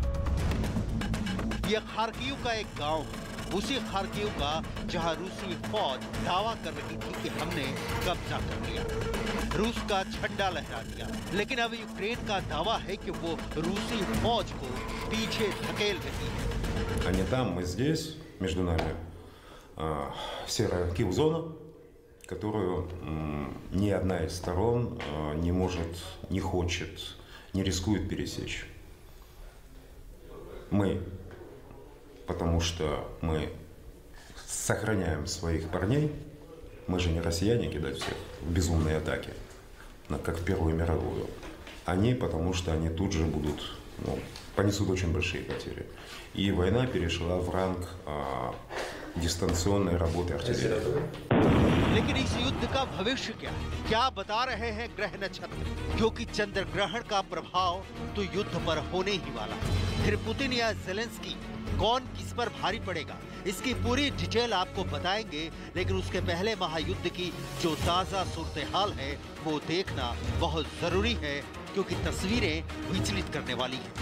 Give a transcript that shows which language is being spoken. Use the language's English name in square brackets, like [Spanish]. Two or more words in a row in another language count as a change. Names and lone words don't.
[Hindi] यह खार्किव का एक गांव है, उसी खार्किव का जहां रूसी फौज दावा कर रही थी कि हमने कब्जा कर लिया, रूस का झंडा लहरा दिया। लेकिन अब यूक्रेन का दावा है कि वो रूसी फौज को पीछे धकेल रही है। [Russian] Они там, мы здесь, между нами серая килл-зона, которую ни одна из сторон не может, не хочет, не рискует пересечь. Мы, потому что мы сохраняем своих парней, мы же не россияне кидать всех в безумные атаки, как в Первую мировую. Они, потому что они тут же будут, понесут очень большие потери. И война перешла в ранг डिस्टेंशनल работы артиллерии। [Hindi] लेकिन इस युद्ध का भविष्य क्या बता रहे हैं ग्रह नक्षत्र? क्योंकि चंद्र ग्रहण का प्रभाव तो युद्ध पर होने ही वाला है। फिर पुतिन या ज़ेलेंस्की कौन किस पर भारी पड़ेगा, इसकी पूरी डिटेल आपको बताएंगे। लेकिन उसके पहले महायुद्ध की जो ताजा सूरत हाल है वो देखना बहुत जरूरी है, क्योंकि तस्वीरें विचलित करने वाली हैं।